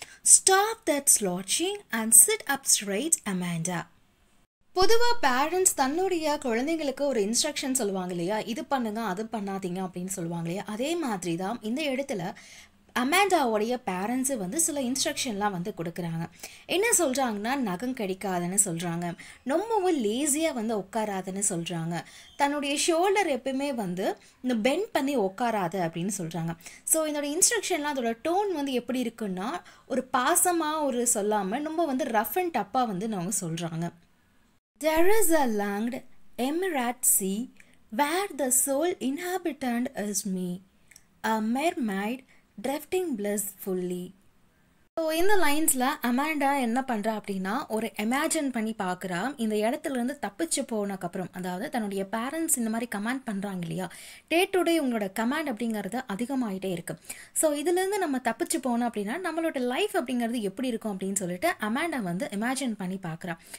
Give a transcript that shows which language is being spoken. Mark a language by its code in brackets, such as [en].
[en] Stop that slouching and sit up straight, Amanda. [ta] பொதுவாக parents தன்னுடைய குழந்தைங்களுக்கு ஒரு இன்ஸ்ட்ரக்ஷன் சொல்லுவாங்க இல்லையா, இது பண்ணுங்க அது பண்ணாதீங்க அப்படின்னு சொல்லுவாங்க இல்லையா, அதே மாதிரி தான் இந்த இடத்துல அமாண்டாவோடைய பேரண்ட்ஸு சில இன்ஸ்ட்ரக்ஷன்லாம் கொடுக்குறாங்க. என்ன சொல்கிறாங்கன்னா, நகம் கடிக்காதுன்னு சொல்கிறாங்க, ரொம்பவும் லேசியாக உட்காராதுன்னு சொல்கிறாங்க, தன்னுடைய ஷோல்டர் எப்பவுமே இந்த பெண்ட் பண்ணி உட்காராத அப்படின்னு சொல்கிறாங்க. ஸோ இதோட இன்ஸ்ட்ரக்ஷன்லாம் அதோட டோன் எப்படி இருக்குன்னா, ஒரு பாசமாக ஒரு சொல்லாமல் ரொம்ப ரஃப் அண்ட் டப்பாக அவங்க சொல்கிறாங்க. [en] There is a langed emerald sea where the sole inhabitant is me, a mermaid drifting blissfully. [ta] So இந்த லைன்ஸில் அமாண்டா என்ன பண்ணுறா அப்படின்னா, ஒரு இமேஜின் பண்ணி பார்க்குறா. இந்த இடத்துலேருந்து தப்பிச்சு போனதுக்கப்புறம், அதாவது தன்னுடைய பேரண்ட்ஸ் இந்த மாதிரி கமாண்ட் பண்ணுறாங்க இல்லையா, டே டு டே உங்களோட கமாண்ட் அப்படிங்கிறது அதிகமாகிட்டே இருக்குது. ஸோ இதுலேருந்து நம்ம தப்பிச்சு போனோம் அப்படின்னா நம்மளோட லைஃப் அப்படிங்கிறது எப்படி இருக்கும் அப்படின்னு சொல்லிட்டு அமாண்டா இமேஜின் பண்ணி பார்க்குறா.